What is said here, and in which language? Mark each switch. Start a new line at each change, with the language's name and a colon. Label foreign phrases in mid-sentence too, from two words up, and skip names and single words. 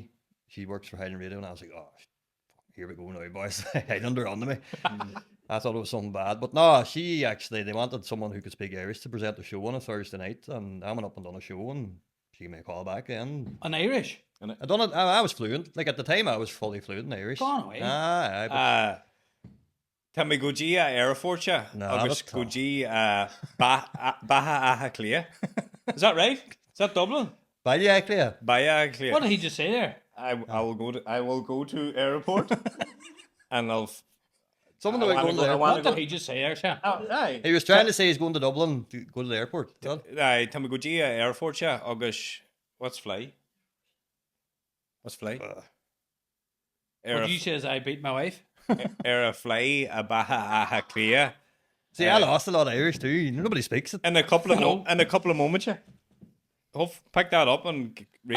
English: She works for Highland Radio," and I was like, "Oh, here we go now, boys." Highland are on to me. I thought it was something bad, but no, they wanted someone who could speak Irish to present the show on a Thursday night, and I went up and done a show, and she gave me a call back then. an Irish? I done it. I was fluent. Like at the time, I was fully fluent in Irish. Gone away.
Irish: Tá mé go dtí a airforte
English: No, agus that's
Irish: go dtí Baha Aha Clia.
English: Is that right? Is that Dublin? Baile Clia. Baha Clia. What did he just say there? I will go to airport and I'll Someone I that wanna going go- to I the wanna What go- did he just say there, Sam? aye. He was trying to say he's going to Dublin to go to the airport.
Irish: Aye, tá mé go dtí a airforte agus
English: what's fly? What's fly? What you say is I beat my wife?
Irish: A fly a Baha Aha Clia.
English: See, I lost a lot of Irish too. Nobody speaks it. In a couple of Hello. in a couple of moments, yeah. Pick that up and read